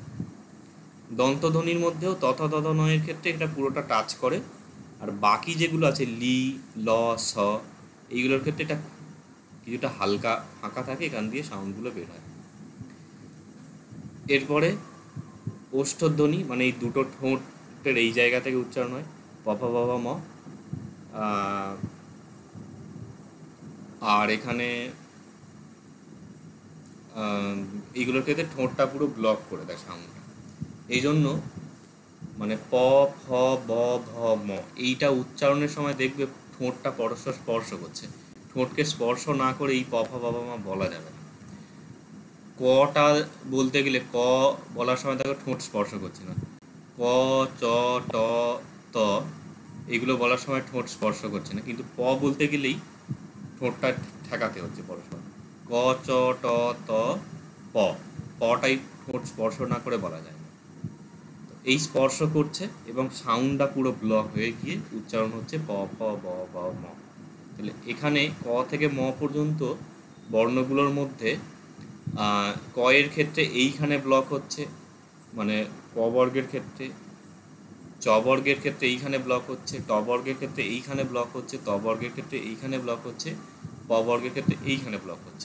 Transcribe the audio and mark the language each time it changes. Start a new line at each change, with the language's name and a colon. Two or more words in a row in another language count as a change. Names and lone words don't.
Bangla: দন্তধ্বনির মধ্যেও তথা তথ নয়ের ক্ষেত্রে এটা পুরোটা টাচ করে, আর বাকি যেগুলো আছে লি, ল, স, এইগুলোর ক্ষেত্রে এটা কিছুটা হালকা ফাঁকা থাকে, এখান দিয়ে সাউন্ডগুলো বের হয়। এরপরে ওষ্ঠধ্বনি, মানে এই দুটো ঠোঁটের এই জায়গা থেকে উচ্চারণ হয়, প ফ ব ভ ম। আর এখানে এইগুলোর ক্ষেত্রে ঠোঁটটা পুরো ব্লক করে দেয় সাউন্ডটা। এই জন্য মানে প, ফ, ব, ভ, ম এইটা উচ্চারণের সময় দেখবে ঠোঁটটা পরস্পর স্পর্শ করছে। ঠোঁটকে স্পর্শ না করে এই প, ফ, বাবা মা বলা যাবে না। কটা বলতে গেলে ক বলার সময় দেখো ঠোঁট স্পর্শ করছে না। ক, চ, ট, ত এগুলো বলার সময় ঠোঁট স্পর্শ করছে না, কিন্তু প বলতে গেলেই ঠোঁটটা ঠেকাতে হচ্ছে পরস্পর। ক, চ, ট, ত, প, পটাই ঠোঁট স্পর্শ না করে বলা যায় না। এই স্পর্শ করছে এবং সাউন্ডটা পুরো ব্লক হয়ে গিয়ে উচ্চারণ হচ্ছে প, ফ, ব, ভ, ম। তাহলে এখানে ক থেকে ম পর্যন্ত বর্ণগুলোর মধ্যে ক এর ক্ষেত্রে এইখানে ব্লক হচ্ছে, মানে ক বর্গের ক্ষেত্রে, চ বর্গের ক্ষেত্রে এইখানে ব্লক হচ্ছে, ট বর্গের ক্ষেত্রে এইখানে ব্লক হচ্ছে, ত বর্গের ক্ষেত্রে এইখানে ব্লক হচ্ছে, প বর্গের ক্ষেত্রে এইখানে ব্লক হচ্ছে।